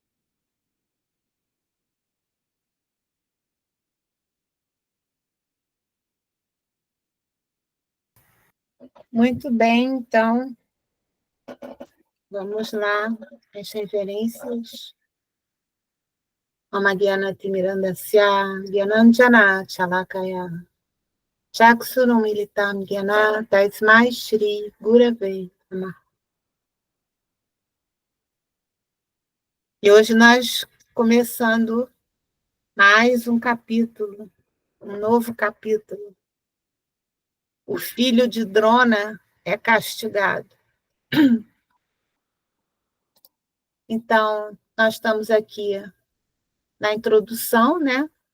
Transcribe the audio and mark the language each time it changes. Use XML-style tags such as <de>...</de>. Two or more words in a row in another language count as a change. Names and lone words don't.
<pt>Muito bem, então, vamos lá, as reverências.</pt> <sa>ॐ अज्ञानतिमिरान्धस्य ज्ञानाञ्जन शलाकया चक्षुरुन्मीलितं येन तस्मै श्री गुरवे नमः.</sa> <pt>E hoje nós começando mais um capítulo, um novo capítulo. O filho de Drona é castigado. Então, nós estamos aqui na introdução, né?</pt>